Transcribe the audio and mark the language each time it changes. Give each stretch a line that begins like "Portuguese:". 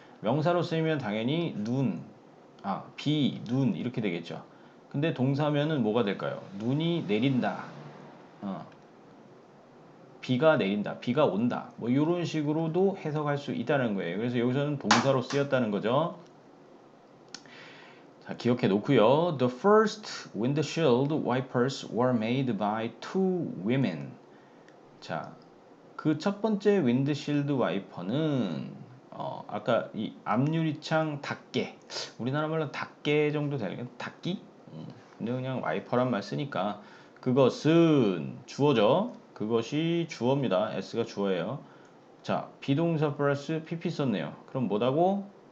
Korean: 명사로 쓰이면 당연히 비, 눈 이렇게 되겠죠. 근데 동사면은 뭐가 될까요? 눈이 내린다. 비가 내린다, 비가 온다, 뭐 이런 식으로도 해석할 수 있다는 거예요. 그래서 여기서는 동사로 쓰였다는 거죠. 자, 기억해 놓고요.
English: The first windshield wipers were made by two women.
Korean: 자, 그 첫 번째 윈드실드 와이퍼는 아까 이 앞유리창 닫개, 우리나라 말로 닫개 정도 되는 닫기? 근데 그냥 와이퍼란 말 쓰니까 그것은 주어죠. 그것이 주어입니다. s가 주어예요. 자, 비동사 플러스 pp 썼네요. 그럼 뭐라고?